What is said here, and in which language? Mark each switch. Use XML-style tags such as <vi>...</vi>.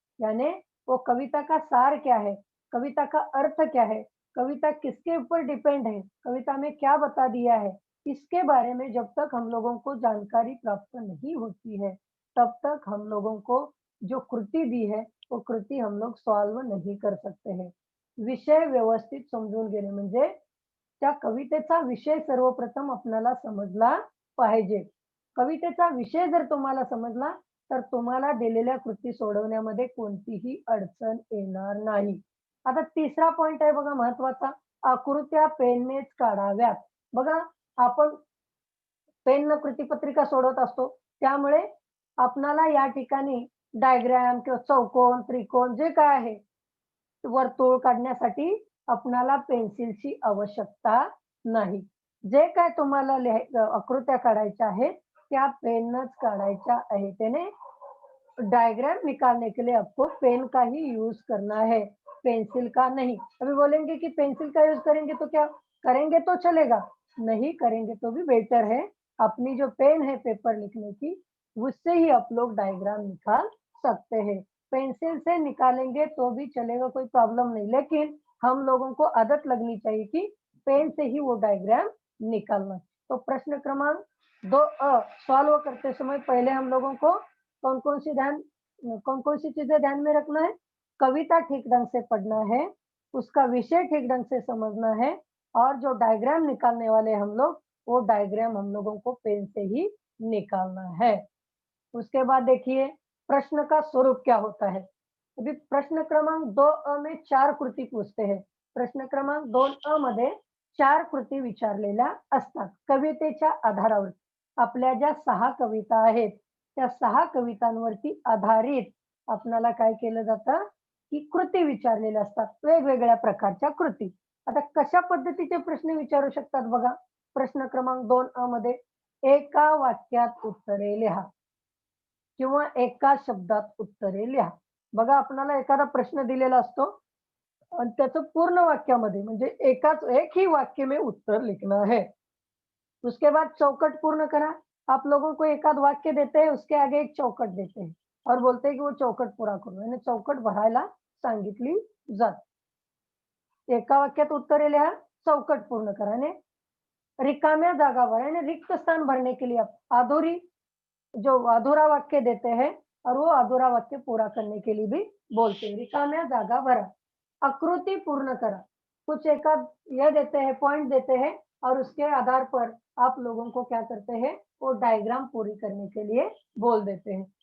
<hi>यानी वो कविता का सार क्या है? कविता का अर्थ क्या है? कविता किसके ऊपर डिपेंड है? कविता में क्या बता दिया है? इसके बारे में जब तक हम लोगों को जानकारी प्राप्त नहीं होती है, तब तक हम लोगों को जो कृति दी है, वो कृति हम लोग सॉल्व नहीं कर सकते हैं।</hi> <mr>विषय व्यवस्थित समजून घेणे म्हणजे त्या कवितेचा विषय सर्वप्रथम आपल्याला समजला पाहिजे. कवितेचा विषय जर तुम्हाला समजला, तर तुम्हाला दिलेल्या कृती सोडवण्यामध्ये कोणतीही अडचण येणार नाही. आता तिसरा पॉइंट आहे बघा महत्त्वाचा, आकृत्या पेननेच काढाव्यात. बघा आपण पेननं कृतीपत्रिका सोडवत असतो. त्यामुळे आपणाला या ठिकाणी डायग्राम किंवा चौकोन, त्रिकोण जे काय आहे, वर्तुळ काढण्यासाठी आपणाला पेन्सिलची आवश्यकता नाही. जे काय तुम्हाला आकृत्या काढायच्या आहेत, त्या पेननंच काढायच्या आहेत.</mr> <hi>त्याने डायग्राम निकालने के लिए आपको पेन का ही यूज़ करना है, पेंसिल का नहीं। अभी बोलेंगे कि पेंसिल का यूज़ करेंगे तो क्या करेंगे तो चलेगा, नहीं करेंगे तो भी बेटर है। अपनी जो पेन है पेपर लिखने की, उससे ही आप लोग डायग्राम निकाल सकते हैं। पेंसिल से निकालेंगे तो भी चलेगा, कोई प्रॉब्लम नहीं, लेकिन हम लोगों को आदत लगनी चाहिए कि पेन से ही वो डायग्राम निकालना। तो प्रश्न क्रमांक 2 सॉल्व करते समय पहले हम लोगों को कौन-कौन सी चीज़ें ध्यान में रखना है? कविता ठीक ढंग से पढ़ना है, उसका विषय ठीक ढंग से समझना है और जो डायग्राम निकालने वाले हम लोग, वो डायग्राम हम लोगों को पेन से ही निकालना है। उसके बाद देखिए प्रश्न का स्वरूप क्या होता है? अभी प्रश्न क्रमांक 2 में 4 कृती पूछते हैं.</hi> <mr>प्रश्न क्रमांक 2 मध्ये 4 कृती विचारलेल्या असतात. कवितेच्या आधारावर आपल्या ज्या 6 कविता आहेत, त्या 6 कवितांवरती आधारित आपल्याला काय केलं जातं, की कृती विचारलेल्या असतात. वेगवेगळ्या प्रकारच्या कृती. आता कशा पद्धतीचे प्रश्न विचारू शकतात बघा. प्रश्न क्रमांक 2 मध्ये एका वाक्यात उत्तरे लिहा. किंवा एका शब्दात उत्तरे लिहा. बघा आपल्याला एखादा प्रश्न दिलेला असतो आणि त्याचं पूर्ण वाक्यामध्ये म्हणजे</mr> <hi>एक ही वाक्य में उत्तर लिखना है. उसके बाद</hi> <mr>चौकट पूर्ण करा.</mr> <hi>आप लोगों को एक आध वाक्य देते हैं, उसके आगे एक चौकट देते हैं और बोलते हैं कि वो चौकट पूरा करो.</hi> <mr>यानी चौकट भरायला सांगितली जाते. एका वाक्यात उत्तरे लिहा, चौकट पूर्ण करा आणि रिकाम्या जागा भरा</mr> <hi>यानी रिक्त स्थान भरने के लिए आप अधूरी जो अधूरा वाक्य देते हैं और वो अधूरा वाक्य पूरा करने के लिए भी बोलते हैं।</hi> <mr>रिकाम्या जागा भरा, आकृति पूर्ण करा।</mr> <hi>कुछ एक आध ये देते हैं, पॉइंट देते हैं और उसके आधार पर आप लोगों को क्या करते हैं, वो डायग्राम पूरी करने के लिए बोल देते हैं।</hi>